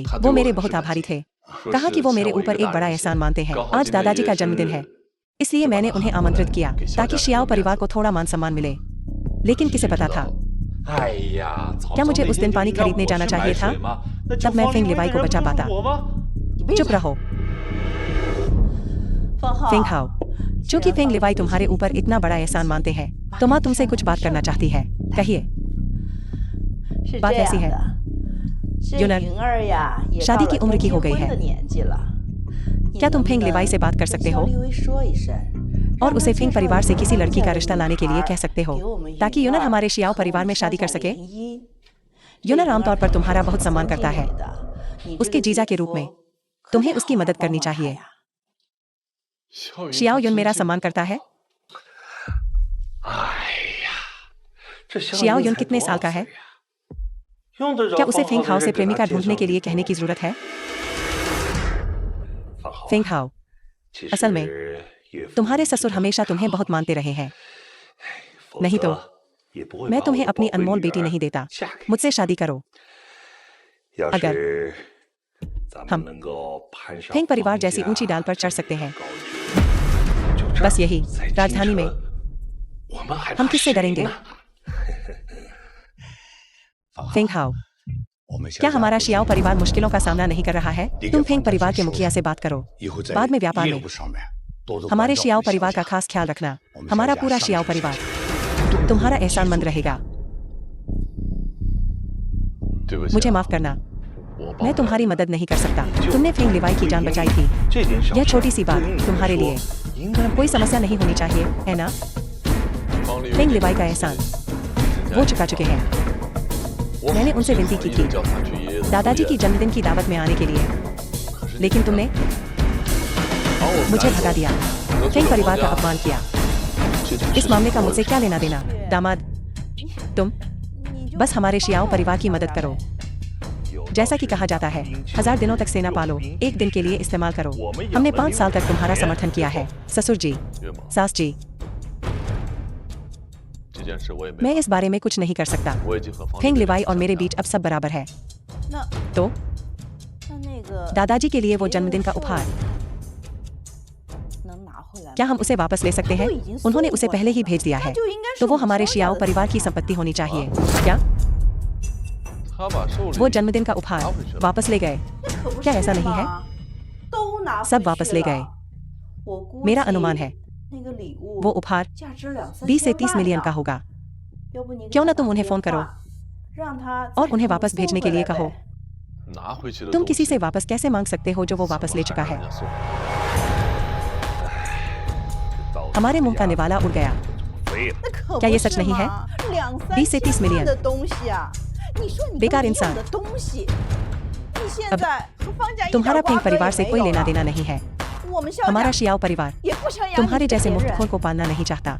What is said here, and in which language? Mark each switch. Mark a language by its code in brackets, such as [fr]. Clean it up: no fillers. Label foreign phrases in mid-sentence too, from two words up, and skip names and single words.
[hi] वो मेरे बहुत आभारी थे। कहा कि वो मेरे ऊपर एक बड़ा एहसान मानते हैं। आज दादाजी का जन्मदिन है, इसलिए मैंने उन्हें आमंत्रित किया ताकि शियाओ परिवार को थोड़ा मान सम्मान मिले। लेकिन किसे पता था? [zh] 哎呀， [hi] क्या मुझे उस दिन पानी खरीदने जाना चाहिए था? तब मैं फेंग लिवाई को बचा पाता। चुप रहो [zh] 方浩， [hi] फेंग हाओ, चूंकि फेंग लिवाई तुम्हारे ऊपर इतना बड़ा एहसान मानते हैं तो माँ तुमसे कुछ बात करना चाहती है। कहिए। [zh] 是 [hi] बात [zh] 这 [hi] ऐसी [zh] 样 [hi] है [zh] 的，这 [hi] यूनर， [zh] 云儿呀，也 [hi] शादी [zh] 到 [hi] की [zh] 了 [hi] उम्र [zh] 该 [hi] की [zh] 结 [hi] हो गई [zh] 婚 [hi] है। [zh] 的年纪了。 [hi] क्या तुम फेंग लिवाई से बात कर सकते हो [zh] 跟肖立威说一声， [hi] और उसे फेंग परिवार से किसी लड़की का रिश्ता लाने के लिए कह सकते हो [zh] 给我们 [hi] ताकि यूनर हमारे शियाओ परिवार में शादी कर सके? यूनर आमतौर पर तुम्हारा बहुत सम्मान करता है। उसके जीजा के रूप में तुम्हें उसकी मदद करनी चाहिए। [zh] 肖云 [hi] शियाओ [zh] 他 [hi] युन [zh] 真 [hi] मेरा [zh] 是 [hi] सम्मान करता है। [zh] 哎呀，这 [hi] शियाओ युन कितने साल का है? [zh] 用得着 [hi] क्या उसे [zh] 方 [hi] फेंग [zh] 浩 [hi] हाओ [zh] 的 [hi] से [zh] 人给 [hi] प्रेमिका [zh] 他介 [hi] ढूंढने [zh] 绍 [hi] के लिए [zh] 女 [hi] कहने [zh] 朋 [hi] की [zh] 友 [hi] जरूरत है? [zh] 方浩 [hi] फेंग हाओ, [zh] 其 [hi] असल में [zh] 实岳父 [hi] तुम्हारे ससुर हमेशा तुम्हें बहुत मानते रहे हैं। [zh] 否 [hi] नहीं [zh] 则 [hi] तो [zh] 也不会 [hi] मैं [zh] 把 [hi] तुम्हें [zh] 我的 [hi] अपनी [zh] 宝贝 [hi] अनमोल [zh] 女 [hi] बेटी [zh] 儿 [hi] नहीं देता। [zh] 嫁给 [hi] मुझसे शादी करो। [zh] 要 [hi] अगर [zh] 是咱 [hi] हम [zh] 们能够攀上 [hi] फेंग परिवार [zh] 方 [hi] जैसी [zh] 家 [hi] ऊंची डाल पर चढ़ सकते हैं। [zh] 高举，就这 [hi] बस [zh] 儿 [hi] यही [zh] 在 [hi] राजधानी [zh] 京 [hi] में [zh] 城我们还 [hi] हम [zh] 怕 [hi] किससे [zh] 谁 [hi] डरेंगे? [zh] 呢？ [hi] फेंग हाओ, [zh] 我们 [hi] क्या हमारा शियाओ परिवार मुश्किलों का सामना नहीं कर रहा है? तुम फेंग परिवार के मुखिया से बात करो। [zh] 以后在 [hi] बाद में व्यापार [zh] 业 [hi] में [zh] 务上面多多 [hi] हमारे [zh] 关照 [hi] शियाओ [zh] 我们小 [hi] परिवार का [zh] 家 [hi] खास ख्याल रखना। हम हमारा शायद पूरा आसान शियाओ से परिवार शायद तुम्हारा एहसानमंद रहेगा। [zh] 对不起啊， [hi] मुझे माफ करना, [zh] 我帮 [hi] मैं [zh] 不了 [hi] तुम्हारी [zh] 你 [hi] मदद नहीं कर सकता। तुमने फेंग लिवाई की जान बचाई थी। [zh] 这点小 [hi] यह [zh] 事 [hi] छोटी सी बात [zh] 对于你 [hi] तुम्हारे [zh] 来 [hi] लिए [zh] 说应该没 [hi] कोई समस्या नहीं होनी चाहिए, है ना? [zh] 方丽 [hi] फेंग [zh] 云 [hi] लिवाई का एहसान [zh] 人家 [hi] वो चुका चुके हैं। [zh] 我 [hi] मैंने [zh] 好 [hi] उनसे [zh] 心 [hi] विनती [zh] 好 [hi] की [zh] 意 [hi] थी [zh] 地叫他去爷爷的 [hi] दादाजी [zh] 住 [hi] की [zh] 院 [hi] जन्मदिन की दावत में आने के लिए, [zh] 可是 [hi] लेकिन तुमने [zh] 把我 [hi] मुझे [zh] 赶 [hi] भगा [zh] 走 [hi] दिया। [zh] 得罪 [hi] फेंग [zh] 了 [hi] परिवार [zh] 方 [hi] का [zh] 家 [hi] अपमान किया। [zh] 这件 [hi] इस [zh] 事 [hi] मामले [zh] 情 [hi] का [zh] 我 [hi] मुझसे [zh] 也 [hi] क्या लेना देना? दामाद, तुम [zh] 你就 [hi] बस हमारे शियाओ परिवार की मदद करो। [zh] 有道 [hi] जैसा [zh] 是 [hi] कि कहा जाता है, [zh] 兵器 [hi] 1000 दिनों तक सेना पालो, एक दिन के लिए इस्तेमाल करो। हमने 5 साल तक तुम्हारा समर्थन किया है, ससुर जी, [zh] 岳母， [hi] सास जी। [zh] 这件事我也没 [hi] मैं [zh] 办 [hi] इस बारे में कुछ नहीं कर सकता। [zh] 法，我已经和方丽 [hi] फेंग [zh] 云 [hi] लिवाई और [zh] 讲 [hi] मेरे [zh] 了 [hi] बीच अब सब बराबर है। [zh] 那 [hi] तो [zh] 那个 [hi] दादाजी के लिए वो [zh] 爷爷 [hi] जन्मदिन का [zh] 寿 [hi] उपहार [zh] 能拿回 [hi] क्या हम उसे वापस ले सकते हैं? उन्होंने उसे पहले ही भेज दिया है, तो वो हमारे शियाओ परिवार की संपत्ति होनी चाहिए। क्या [zh] 他把寿礼 [hi] वो जन्मदिन का उपहार वापस ले गए? क्या ऐसा नहीं है? सब वापस ले गए। मेरा अनुमान है वो उपहार 20 से 30 मिलियन का होगा। क्यों ना तुम उन्हें फोन करो और उन्हें वापस भेजने के लिए कहो। [zh] 拿回去的 [hi] तुम [zh] 东 [hi] किसी [zh] 西 [hi] से वापस कैसे मांग सकते हो जो वो वापस ले चुका [zh] 还 [hi] है? [zh] 让人家送。 [hi] हमारे मुंह का निवाला उड़ गया। क्या ये सच नहीं है? 20 से 30 मिलियन। बेकार इंसान। अब तुम्हारा फेंग परिवार से कोई लेना देना नहीं है। हमारा शियाओ परिवार तुम्हारे जैसे मुफ्तखोर को पालना नहीं चाहता।